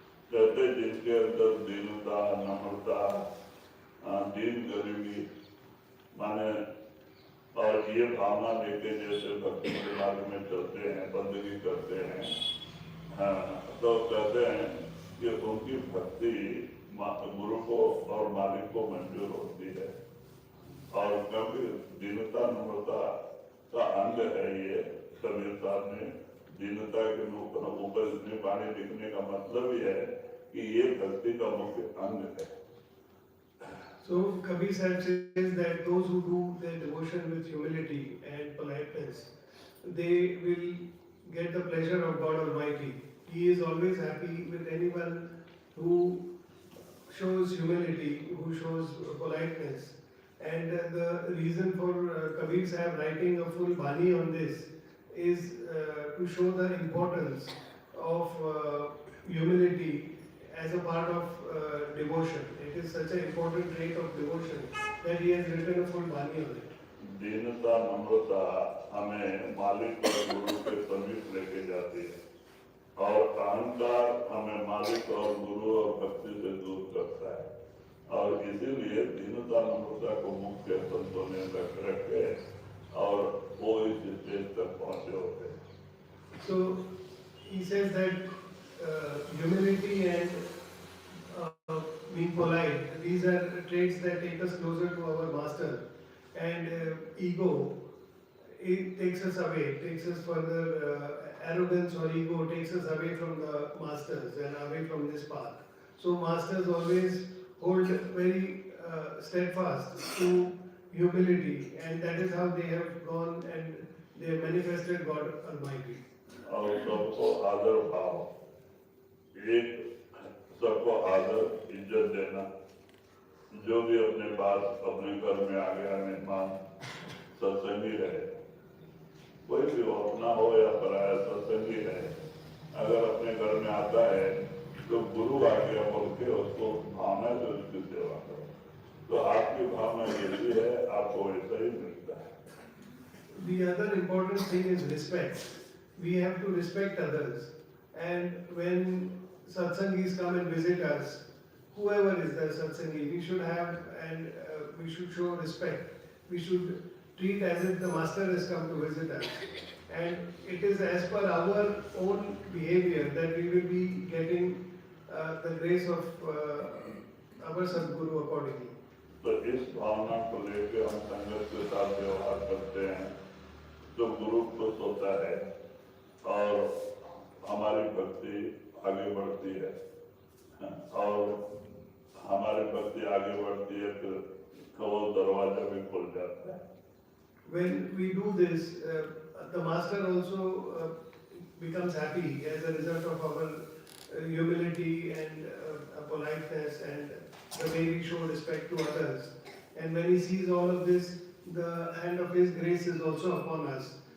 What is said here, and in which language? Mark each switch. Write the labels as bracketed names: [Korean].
[Hindi] कहते जिनके अंदर दीनता नम्रता दीन गरीबी माने और ये भावना लेके जैसे भक्ति के मार्ग में चलते हैं, बंदगी करते हैं, हाँ तो कहते हैं कि उनकी भक्ति गुरु को और मालिक को मंजूर होती है. और क्योंकि दीनता नम्रता का अंग है ये, कबीर साहब ने दीनता के ऊपर इतनी वाणी लिखने का मतलब ही है कि ये भक्ति का मुख्य अंग है। [English] So Kabir Sahib says that those who do their devotion with humility and politeness, they will get the pleasure of God Almighty. He is always happy with anyone who shows humility, who shows politeness. And the reason for Kabir Sahib writing a full Bani on this is to show the importance of humility as a part of devotion. It is such an important trait of devotion that he has written a full Bani on it. [Hindi] दीनता नम्रता हमें मालिक और गुरु के समीप लेके जाती है और अहंकार हमें मालिक और गुरु और भक्ति से दूर करता है और इसीलिए दीनता नम्रता को मुख्य संतों ने रखे और वो इस स्टेज तक पहुंचे होते हैं। [English] So he says that humility and being polite, these are traits that take us closer to our master. And ego, it takes us away, takes us further, arrogance or ego takes us away from the masters and away from this path. So masters always hold very steadfast to humility, and that is how they have gone and they have manifested God Almighty. [Hindi] और सबको आदर भाव, एक सबको आदर इज्जत देना, जो भी अपने पास अपने घर में आ गया मेहमान सत्संगी रहे, कोई भी हो अपना हो या पराया सत्संगी रहे, अगर अपने घर में आता है तो गुरु आ गया बोल के उसको भावना से उसकी सेवा करो। तो आपकी भावना जैसी है आपको वैसा ही मिलता है। [English] The other important thing is respect. We have to respect others, and when satsangis come and visit us, whoever is the satsangi, we should have and we should show respect. We should treat as if the master has come to visit us, and it is as per our own behavior that we will be getting the grace of our Sadguru accordingly. [Hindi] तो इस भावना को लेकर हम संगत के साथ व्यवहार करते हैं तो गुरु खुश होता है और हमारी भक्ति आगे बढ़ती है और हमारी भक्ति आगे बढ़ती है तो वो दरवाजा भी खुल जाता है। [English] When we do this, the master also becomes happy as a result of our humility and politeness and the way we show respect to others. And when he sees all of this, the hand of his grace is also upon us.